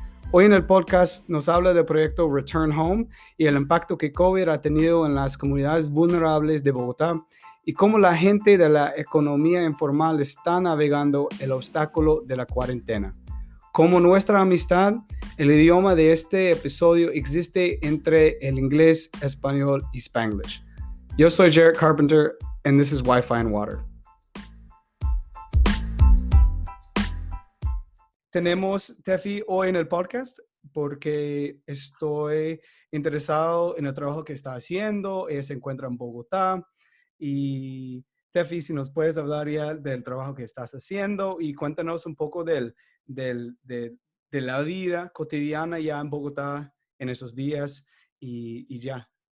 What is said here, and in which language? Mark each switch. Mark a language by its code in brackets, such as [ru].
[es] Hoy en el podcast nos habla del proyecto Return Home y el impacto que COVID ha tenido en las comunidades vulnerables de Bogotá y cómo la gente de la economía informal está navegando el obstáculo de la cuarentena. Como nuestra amistad, el idioma de este episodio existe entre el inglés, español y Spanglish. Yo soy [en] Jared Carpenter, and this is Wi-Fi and Water. [es] Tenemos Tefi hoy en el podcast porque estoy interesado en el trabajo que está haciendo. Ella se encuentra en Bogotá. Y Tefi, si nos puedes hablar ya del trabajo que estás haciendo y cuéntanos un poco de la vida cotidiana ya en Bogotá en esos días y ya.